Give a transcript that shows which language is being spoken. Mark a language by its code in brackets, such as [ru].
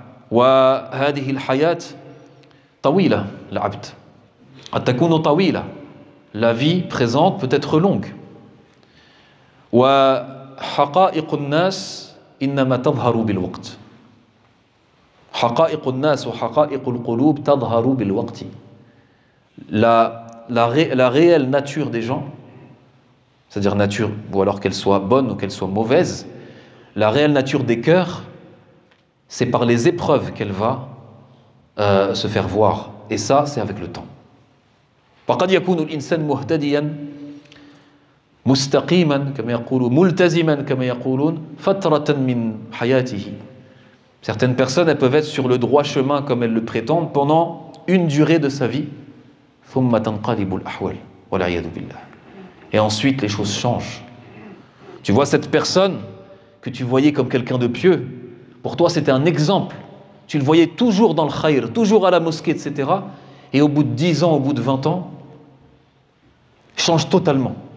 [ar] وهذه الحياة طويلة العبد قد تكون طويلة. [fr] La vie présente peut être longue. [ar] وحقائق الناس إنما تظهر بالوقت. حقائق الناس وحقائق القلوب تظهر بالوقت. [fr] La réelle nature des gens, c'est-à-dire nature, ou alors qu'elle soit bonne ou qu'elle soit mauvaise, la réelle nature des cœurs, c'est par les épreuves qu'elle va se faire voir. Et ça, c'est avec le temps. [ar] فقد يكون الإنسان مهتديا مستقيما كما يقولون ملتزما كما يقولون فترة من حياته. [fr] Certaines personnes, elles peuvent être sur le droit chemin comme elles le prétendent pendant une durée de sa vie. [ar] ثم تنقلب الأحوال والعياذ بالله. [fr] Et ensuite, les choses changent. Tu vois cette personne que tu voyais comme quelqu'un de pieux, pour toi c'était un exemple. Tu le voyais toujours dans le khayr, toujours à la mosquée, etc. Et au bout de 10 ans, au bout de 20 ans, change totalement.